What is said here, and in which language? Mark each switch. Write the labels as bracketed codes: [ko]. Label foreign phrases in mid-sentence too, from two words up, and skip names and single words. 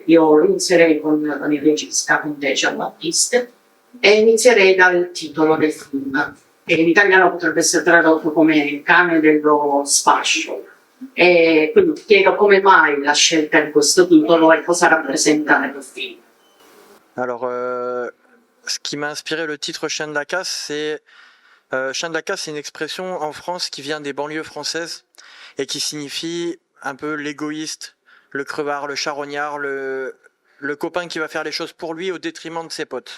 [it] Io inizierei con il regista, con te Jean-Baptiste, e inizierei dal titolo del film, che in italiano potrebbe essere tradotto come Il cane dello sfascio. E quindi ti chiedo come mai la scelta di questo titolo e cosa rappresenta nel film. [fr] Alors, ce qui m'a inspiré le titre Chien de la casse, c'est chien de la casse, c'est une expression en France qui vient des banlieues françaises et qui signifie un peu l'égoïste, le crevard, le charognard, le copain qui va faire les choses pour lui au détriment de ses potes.